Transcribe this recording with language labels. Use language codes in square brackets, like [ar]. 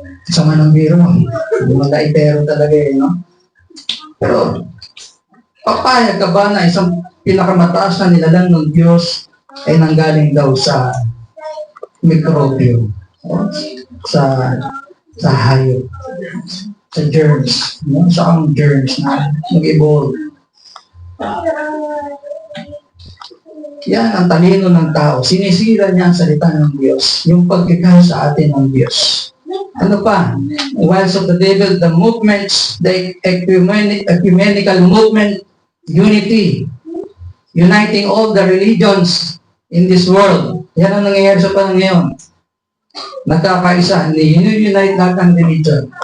[tl] Sama ng biro, mga pero talaga no? Pero, papayag ka ba na isang pinakamataas na nilalang ng Diyos ay nanggaling daw sa mikrobyo, sa hayop, sa germs, no? Sa ang germs na nag-evolve. Yan ang talino ng tao. Sinisira niya ang salita ng Diyos. Yung pagkikaya sa atin ng Diyos. Ano pa? [en] Wiles of the devil, the movements, the ecumenical movement, unity, uniting all the religions in this world. [tl] Yan ang nangyayari sa panahon ngayon. Nagkakaisa, unite lahat ng religion.